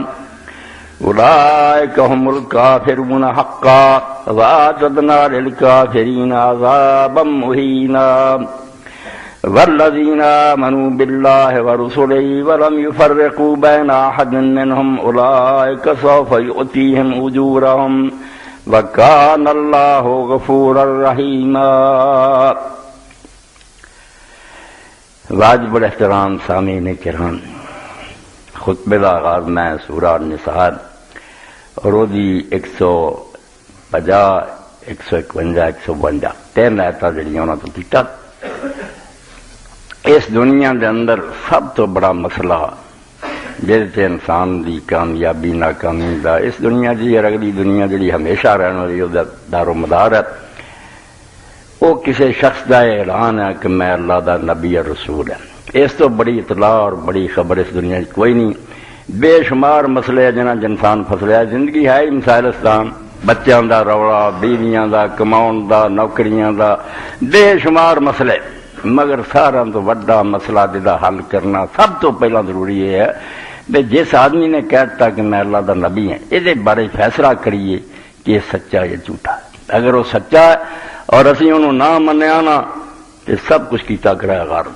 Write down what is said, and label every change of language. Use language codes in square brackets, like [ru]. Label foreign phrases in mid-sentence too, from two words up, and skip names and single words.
[ar] أولئك هم الكافرون حقا وأعتدنا للكافرين عذابا مهينا والذين آمنوا بالله ورسله ولم يفرقوا بين أحد منهم أولئك سوف يؤتيهم أجورهم وكان الله غفورا رحيما. [pa] واجب الاحترام سامعین کرام، خطبے کا آغاز میں سورہ النساء اور دی 150 151 152 تین آیتاں جڑیاں انہاں تو کیتا. اس دنیا دے اندر سب تو بڑا مسئلہ جہدے انسان دی کامیابی ناکامی دا اس دنیا جی اور اگلی دنیا جڑی ہمیشہ رہن والی او دا دار و مدار ہے، وہ کسی شخص دا اعلان ہے کہ میں اللہ دا نبی اور رسول ہے. اس تو بڑی اطلاع اور بڑی خبر اس دنیا کوئی نہیں. بے شمار مسئلے جنہاں انسان پھسلیا، زندگی ہے مسائل اسلام، بچیاں دا رولا، بیویاں دا، کماؤن دا، نوکریاں دا، بے شمار مسئلے، مگر سارا تو بڑا مسئلہ جدا حل کرنا سب تو پہلا ضروری ہے کہ جس آدمی نے کہتا کہ میں اللہ دا نبی ہوں، یہ بارے فیصلہ کریے کہ یہ سچا یا جھوٹا ہے. اگر وہ سچا ہے اور اسی انہوں نہ منیا نا تو سب کچھ کیتا کرا غارت.